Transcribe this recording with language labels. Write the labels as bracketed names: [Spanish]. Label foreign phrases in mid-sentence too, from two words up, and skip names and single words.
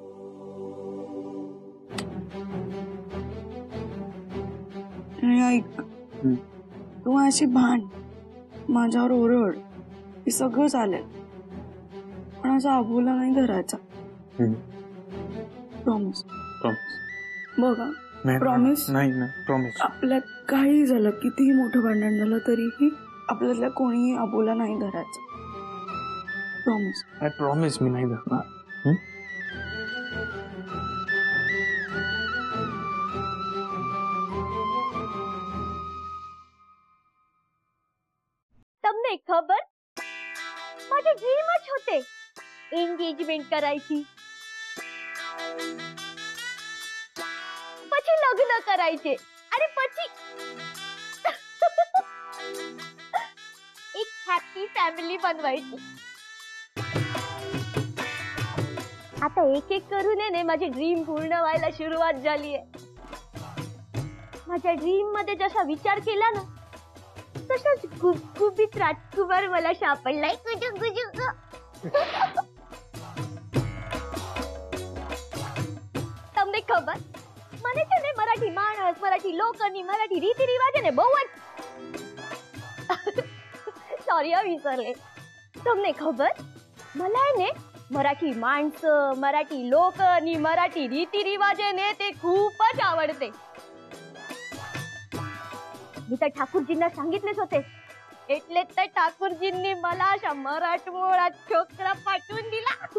[Marathi] ऐक, तू अशी भांड, माझ्यावर ओरड, हे सगळं चालेल, पण असं आबूला नाही धरायचा. प्रॉमिस. प्रॉमिस. बघा, नाही, प्रॉमिस. नाही, प्रॉमिस. आपल्यात काही झालं, कितीही मोठं भांडण झालं तरीही आपल्यातल्या कोणीही आबूला नाही धरायचं. प्रॉमिस. [English] I promise, [Marathi] मी नाही धरणार. [Gujarati] તમને ખબર, [Marathi] माझे ड्रीमच होते एंगेजमेंट करायची, [Gujarati] પછી લગ્ન [Marathi] करायचे आणि પછી एक [English] happy family [Marathi] बनवायची. आता एक एक करून आहे माझी ड्रीम पूर्ण व्हायला सुरुवात झाली आहे. माझ्या ड्रीम मध्ये जसा विचार केला ना, तसंच गुबगुबीत राजकुमार मला सापडलाय. [Gujarati] તમને ખબર, મને છે ને મરાઠી માણસ, મરાઠી લોકોની, મરાઠી રીતિ રિવાજ ને બહુ જ [Marathi] सॉरी विसरले. [Gujarati] તમને ખબર, [Marathi] मला ને मराठी माणसं, मराठी लोक आणि मराठी रीती रिवाज ने ते खूपच आवडते. मी तर ठाकूरजींना सांगितलेच होते, એટલે तर ठाकूरजींनी मला अशा मराठमोळा छोकरा पाठवून दिला.